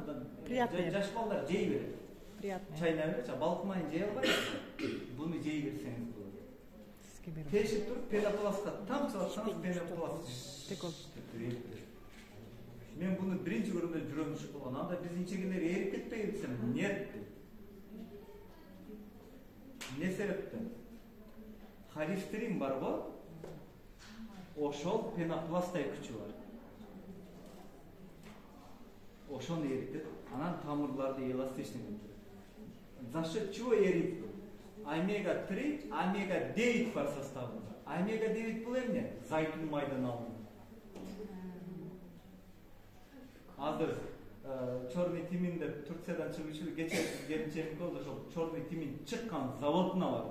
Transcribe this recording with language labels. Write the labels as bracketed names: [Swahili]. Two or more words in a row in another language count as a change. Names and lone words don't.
[Kyrgyz] Жаш балдар жей берет. [Russian] Приятно. [Kyrgyz] Чайнап берчи, балык майын жей албайсыз. Буну жей берсеңиз болот. Тешип туруп пенопластка тамчыласаңыз пенопласт. Мен буну биринчи көргөндө жүрөгүм түшүп калган. Анда биздин чегелер эрип кетпейби десем, [Russian] нет. [Kyrgyz] Не себептен? Холестерин барбы? Ошол пенопласттай күчү бар. Ошону эритет, анан тамырларды эластичный этет. [Russian] За счет чего эрит? [Kyrgyz] Омега-3, омега-9 бар составында. Омега-9 бул эмне? Зайтун майдан алынат. Азыр [Russian] черный тимин [Kyrgyz] деп Турциядан чыгып кече келинчегим болду, ошол [Russian] черный тимин [Kyrgyz] чыккан заводуна бардык.